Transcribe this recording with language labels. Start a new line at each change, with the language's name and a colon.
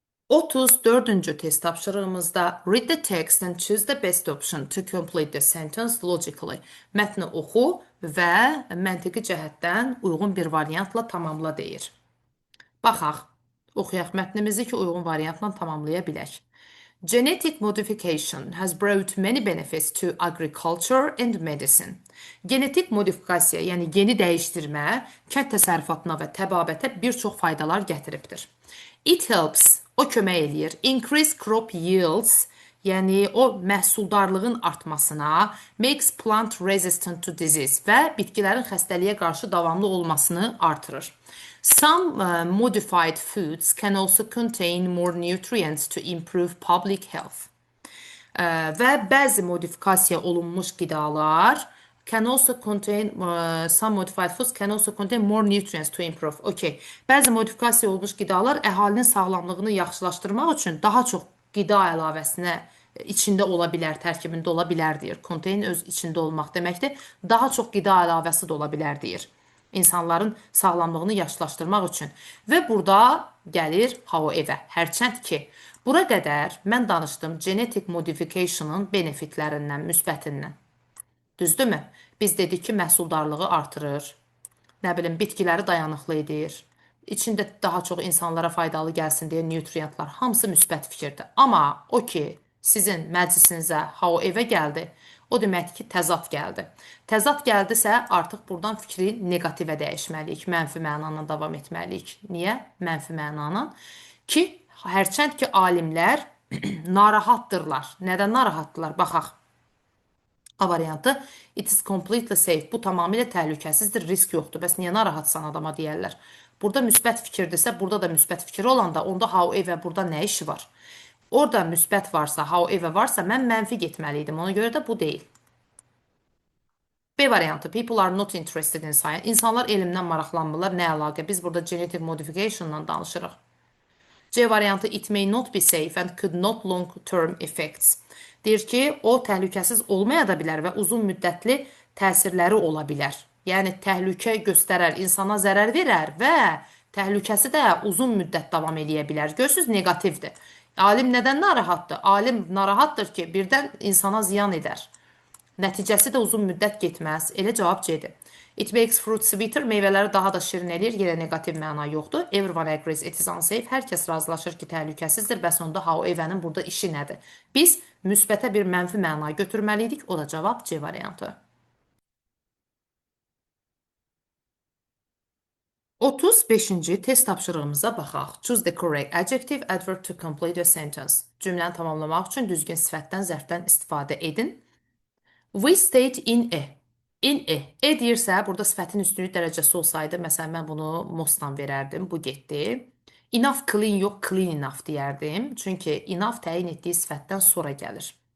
Azerbaijani: 34-cü test tapşırığımızda
English: read the text and choose the best option to complete the sentence logically.
Azerbaijani: Mətni oxu və məntiqi cəhətdən uyğun bir variantla tamamla deyir. Baxaq, oxuyaq mətnimizi ki, uyğun variantla tamamlaya bilək.
English: Genetic modification has brought many benefits to agriculture and medicine.
Azerbaijani: Genetik modifikasiya, yəni geni dəyişdirmə, kənd təsərrüfatına və təbabətə bir çox faydalar gətiribdir.
English: It helps,
Azerbaijani: o kömək eləyir.
English: Increase crop yields,
Azerbaijani: yəni o məhsuldarlığın artmasına,
English: makes plant resistant to disease
Azerbaijani: və bitkilərin xəstəliyə qarşı davamlı olmasını artırır.
English: Some modified foods can also contain more nutrients to improve public health.
Azerbaijani: Və bəzi modifikasiya olunmuş qidalar
English: can also contain some modified foods can also contain more nutrients to improve. Okay.
Azerbaijani: Bəzi modifikasiya olunmuş qidalar əhalinin sağlamlığını yaxşılaşdırmaq üçün daha çox qida əlavəsinə içində ola bilər, tərkibində ola bilər deyir. Contain öz içində olmaq deməkdir. Daha çox qida əlavəsi də ola bilər deyir. İnsanların sağlamlığını yaşlaşdırmaq üçün. Və burada gəlir however, hərçənd ki, bura qədər mən danışdım genetic modification'ın benefitlərindən, müsbətindən. Düzdürmü? Biz dedik ki, məhsuldarlığı artırır, nə bilim, bitkiləri dayanıqlı edir, içində daha çox insanlara faydalı gəlsin deyə nutrientlar, hamısı müsbət fikirdir. Amma o ki, sizin məclisinizə however gəldi, o deməkdir ki, təzad gəldi. Təzad gəldisə, artıq buradan fikri negativə dəyişməliyik, mənfi mənanla davam etməliyik. Niyə? Mənfi mənanla. Ki, hərçənd ki, alimlər narahatdırlar. Nədən narahatdırlar? Baxaq. A variantı,
English: it is completely safe.
Azerbaijani: Bu tamamilə təhlükəsizdir, risk yoxdur. Bəs niyə narahatsan adama deyərlər? Burada müsbət fikirdirsə, burada da müsbət fikir olanda, onda however burada nə işi var? Orada müsbət varsa, however varsa, mən mənfi getməliydim. Ona görə də bu deyil. B variantı,
English: people are not interested in science.
Azerbaijani: İnsanlar elmdən maraqlanmırlar. Nə əlaqə? Biz burada genetic modification'dan danışırıq. C variantı,
English: it may not be safe and could not long-term effects.
Azerbaijani: Deyir ki, o təhlükəsiz olmaya da bilər və uzun müddətli təsirləri ola bilər. Yəni, təhlükə göstərər, insana zərər verər və təhlükəsi də uzun müddət davam edə bilər. Görürsünüz, negativdir. Alim nədən narahatdır? Alim narahatdır ki, birdən insana ziyan edər. Nəticəsi də uzun müddət getməz. Elə cavab C-dir.
English: It makes fruit sweeter,
Azerbaijani: meyvələri daha da şirin eləyir, yenə negativ məna yoxdur.
English: Everyone agrees it is unsafe,
Azerbaijani: hər kəs razılaşır ki, təhlükəsizdir, bəs onda however'nin burada işi nədir? Biz müsbətə bir mənfi məna götürməliydik, o da cavab C variantı. 35-ci test tapşırığımıza baxaq.
English: Choose the correct adjective adverb to complete a sentence.
Azerbaijani: Cümləni tamamlamaq üçün düzgün sifətdən, zərfdən istifadə edin.
English: We stayed in a. In a.
Azerbaijani: E deyirsə, burada sifətin üstünlük dərəcəsi olsaydı, məsələn, mən bunu mostdan verərdim, bu getdi. Enough clean yox, clean enough deyərdim. Çünki enough təyin etdiyi sifətdən sonra gəlir.